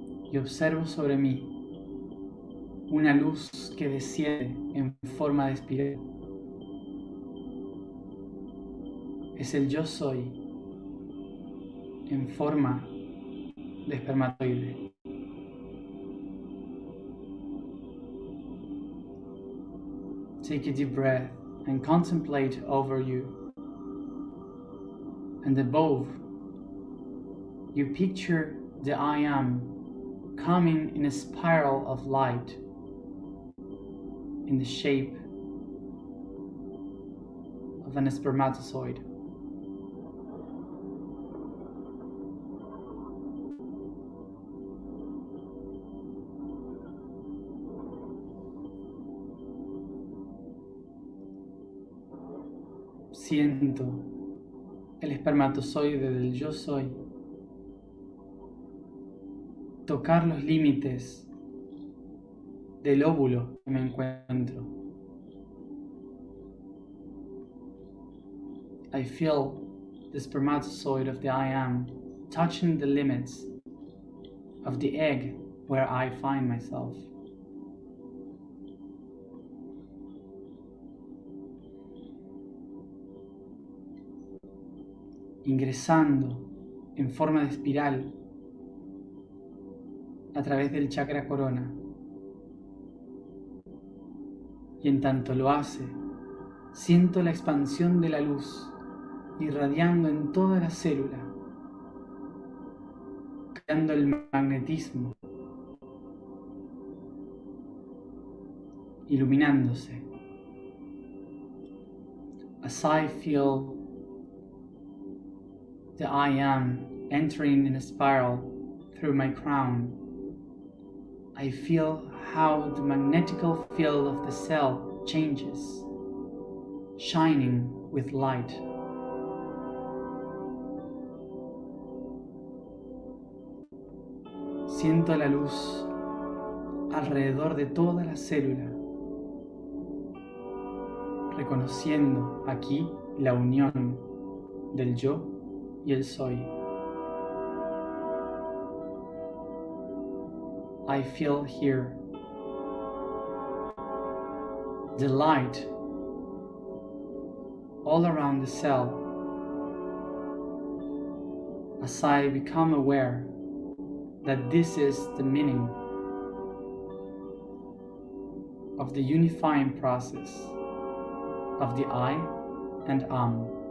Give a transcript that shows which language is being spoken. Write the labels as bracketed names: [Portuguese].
[Spanish] Y observo sobre mí una luz que desciende en forma de espiral. Es el yo soy en forma de espermatoide. [English] Take a deep breath and contemplate over you. And above, you picture the I am coming in a spiral of light in the shape of an spermatozoid. [Spanish] Siento el espermatozoide del yo soy tocar los límites del óvulo que me encuentro. [English] I feel the spermatozoid of the I am touching the limits of the egg where I find myself. [Spanish] Ingresando en forma de espiral a través del chakra corona, Y en tanto lo hace, siento la expansión de la luz irradiando en toda la célula, creando el magnetismo, iluminándose. [English] As I feel the I am entering in a spiral through my crown, I feel how the magnetical field of the cell changes, shining with light. [Spanish] Siento la luz alrededor de toda la célula, reconociendo aquí la unión del yo y el soy. [English] I feel here the light all around the cell as I become aware that this is the meaning of the unifying process of the I and am.